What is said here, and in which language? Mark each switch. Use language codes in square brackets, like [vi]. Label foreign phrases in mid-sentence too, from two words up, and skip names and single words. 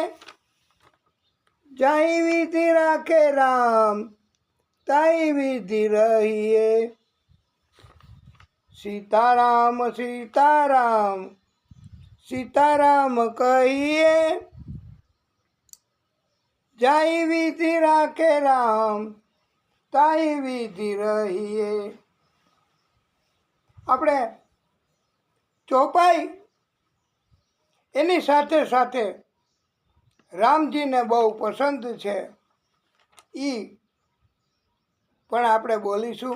[hi] जाहि विधि राखे राम, ताहि विधि रहिए. सीताराम सीताराम, सीताराम कहिए. जाहि विधि राखे राम, ताई विधि रहिए. [gu] આપણે ચોપાઈ એની સાથે સાથે રામજીને બહુ પસંદ છે એ પણ આપણે બોલીશું.